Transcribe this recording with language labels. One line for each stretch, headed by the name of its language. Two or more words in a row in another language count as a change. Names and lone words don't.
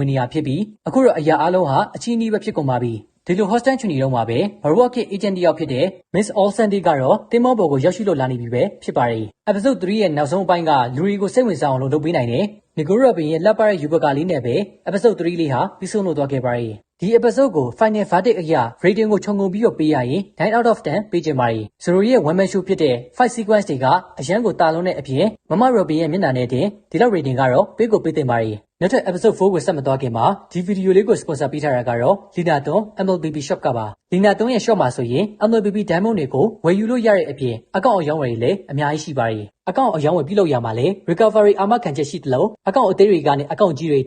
Burmese: ဝင်နေရဖြစ်ပြီးအခုတော့အရာအလုံးဟာအချင်းကြီးပဲဖြစ်ကုန်ပါပြီ။ဒီလို hostage ချူနေတော့မှာပဲ Baru Walk ရဲ့ agent တယောက်ဖြစ်တဲ့ Miss Olsendy ကတော့တင်မောပေါ်ကိုရောက်ရှိလို့လာနေပြီပဲဖြစ်ပါတယ်။ episode 3ရဲ့နောက်ဆုံးအပိုင်းက လူတွေကိုစိတ်ဝင်စားအောင်လုပ်ပေးနိုင်တယ်။ Nicole Robin ရဲ့လက်ပါတဲ့ယူဘကာလေးနဲ့ပဲ episode 3လေးဟာပြီးဆုံးလို့သွားခဲ့ပါတယ်။ဒီ episode ကို
English: final verdict
Burmese: အရ rating ကိုခြုံ ငုံပြီးတော့ပေးရရင်
English: 9 out of 10
Burmese: ပေးချင်ပါတယ်။ Zoro ရဲ့
English: one man show
Burmese: ဖြစ်တဲ့
English: fight sequence
Burmese: တွေကအရန်ကိုတာလုံးတဲ့အပြင်မမ Robin ရဲ့မျက်နှာနဲ့တင်ဒီလောက် rating ကတော့ပေးကိုပေးသင့်ပါတယ်။နောက်ထပ် episode 4ကိုဆက်မသွားခင်မှာဒီဗီဒီယိုလေးကို sponsor ပေးထားတာကတော့ Lina Thon MLBB Shop ကပါ။ Lina Thon ရဲ့ shop မှာဆိုရင် MLBB Diamond တွေကိုဝယ်ယူလို့ရတဲ့အပြင်အကောင့်အရောင်းဝယ်တွေလည်းအများကြီးရှိပါတယ်။အကောင့်အရောင်းဝယ်ပြုလုပ်ရမှာလဲ recovery အာမခံချက်ရှိသလိုအကောင့်အသေးတွေကနေအကောင့်ကြီးတွေအ